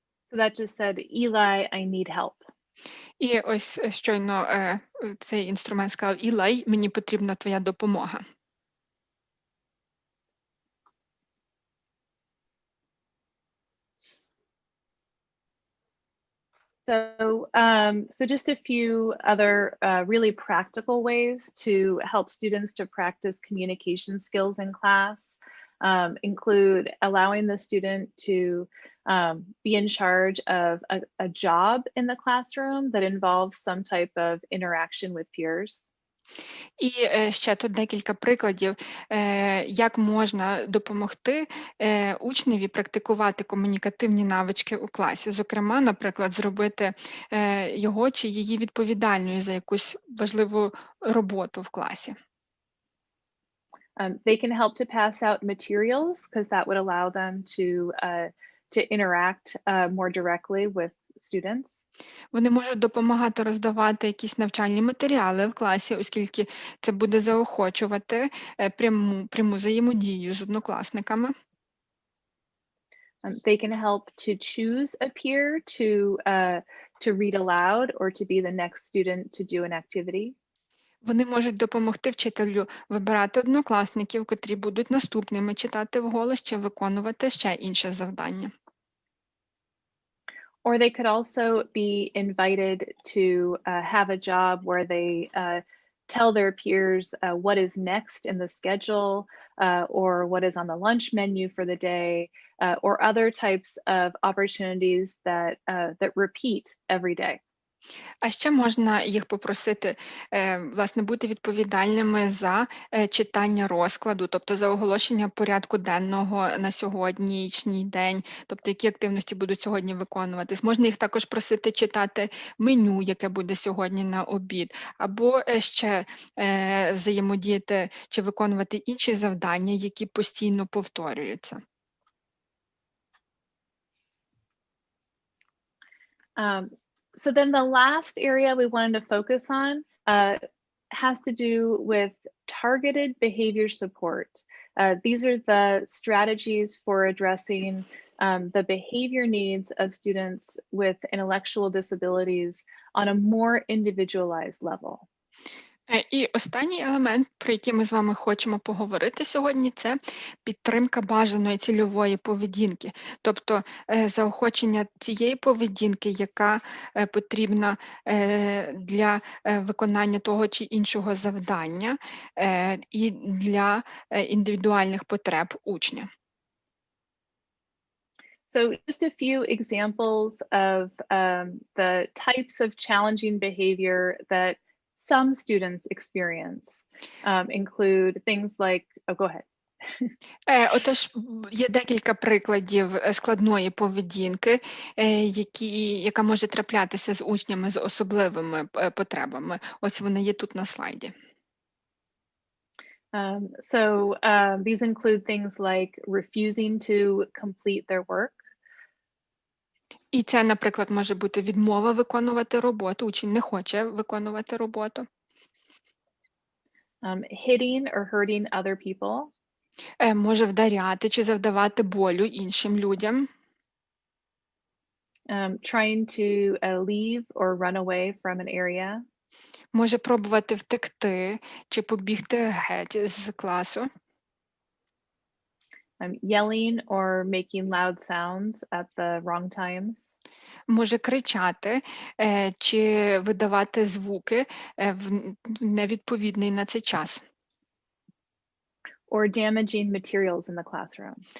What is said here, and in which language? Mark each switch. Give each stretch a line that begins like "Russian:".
English: So that just said, Eli, I need help.
Ukrainian: І ось щойно цей інструмент сказав: Ілай, мені потрібна твоя допомога.
English: So just a few other really practical ways to help students to practice communication skills in class include allowing the student to be in charge of a job in the classroom that involves some type of interaction with peers.
Ukrainian: І ще тут декілька прикладів, як можна допомогти учневі практикувати комунікативні навички у класі. Зокрема, наприклад, зробити його чи її відповідальною за якусь важливу роботу в класі.
English: They can help to pass out materials because that would allow them to interact more directly with students.
Ukrainian: Вони можуть допомагати роздавати якісь навчальні матеріали в класі, оскільки це буде заохочувати пряму взаємодію з однокласниками.
English: They can help to choose a peer to read aloud or to be the next student to do an activity.
Ukrainian: Вони можуть допомогти вчителю вибирати однокласників, котрі будуть наступними читати вголос чи виконувати ще інше завдання.
English: Or they could also be invited to have a job where they tell their peers what is next in the schedule or what is on the lunch menu for the day or other types of opportunities that repeat every day.
Ukrainian: А ще можна їх попросити, власне, бути відповідальними за читання розкладу, тобто за оголошення порядку денного на сьогоднішній день, тобто які активності будуть сьогодні виконуватись. Можна їх також просити читати меню, яке буде сьогодні на обід, або ще взаємодіяти чи виконувати інші завдання, які постійно повторюються.
English: So then the last area we wanted to focus on has to do with targeted behavior support. These are the strategies for addressing the behavior needs of students with intellectual disabilities on a more individualized level.
Ukrainian: І останній елемент, про який ми з вами хочемо поговорити сьогодні, це підтримка бажаної цільової поведінки, тобто заохочення тієї поведінки, яка потрібна для виконання того чи іншого завдання і для індивідуальних потреб учня.
English: So just a few examples of the types of challenging behavior that some students experience include things like, oh, go ahead.
Ukrainian: Отож, є декілька прикладів складної поведінки, яка може траплятися з учнями з особливими потребами. Ось вони є тут на слайді.
English: These include things like refusing to complete their work.
Ukrainian: І це, наприклад, може бути відмова виконувати роботу, учень не хоче виконувати роботу.
English: Hitting or hurting other people.
Ukrainian: Може вдаряти чи завдавати болю іншим людям.
English: Trying to leave or run away from an area.
Ukrainian: Може пробувати втекти чи побігти геть з класу.
English: Yelling or making loud sounds at the wrong times.
Ukrainian: Може кричати чи видавати звуки в невідповідний на цей час.
English: Or damaging materials in the classroom.